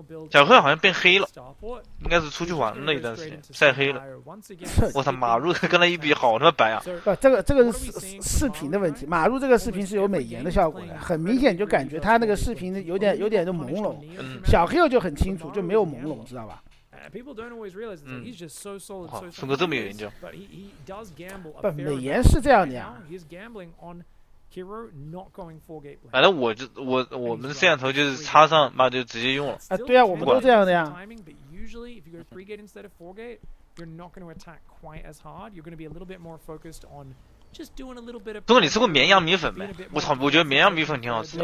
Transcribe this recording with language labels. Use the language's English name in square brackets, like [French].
[Chinese] 小黑好像变黑了，应该是出去玩了一段时间，晒黑了。我操，马路跟他一比，好他妈白啊！不，这个是视频的问题。马路这个视频是有美颜的效果的，很明显就感觉他那个视频有点就朦胧。小黑就很清楚，就没有朦胧，知道吧？ [English] People don't always realize that he's just so solid, so [Chinese] 宋哥这么有研究。 [English] But he does gamble. [Chinese] 不，美颜是这样的呀。 [English] He's gambling on Hero not going 4-gate. [Chinese] 反正我们的摄像头就是插上，妈就直接用了。啊，对啊，我们都这样的呀。 [English] But usually, if you go 3-gate instead of 4-gate, you're not going to attack quite as hard. You're going to be a little bit more focused on just doing a little bit of. [Chinese] 不过你吃过绵阳米粉没？我操，我觉得绵阳米粉挺好吃的。